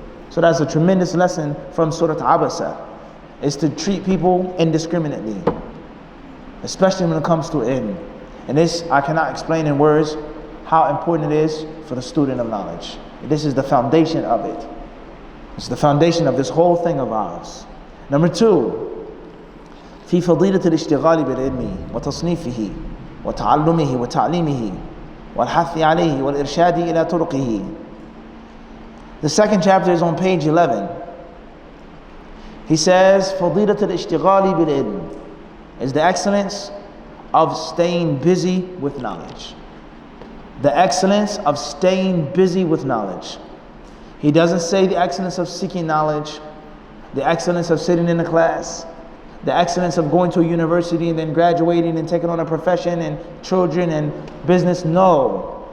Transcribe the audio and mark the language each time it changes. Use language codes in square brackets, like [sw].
[en] So that's a tremendous lesson from Surah Abasa, is to treat people indiscriminately, especially when it comes to ilm. And this, I cannot explain in words how important it is for the student of knowledge. This is the foundation of it. It's the foundation of this whole thing of ours. Number 2, [ar] في فضيلة الاشتغال بالعلم وتصنيفه وتعلمه وتعليمه والحث عليه والإرشاد إلى طرقه. [en] The second chapter is on page 11. He says, [ar] فضيلة الاشتغال بالعلم [en] is the excellence of staying busy with knowledge. The excellence of staying busy with knowledge. He doesn't say the excellence of seeking knowledge, the excellence of sitting in a class, the excellence of going to a university and then graduating and taking on a profession and children and business. No.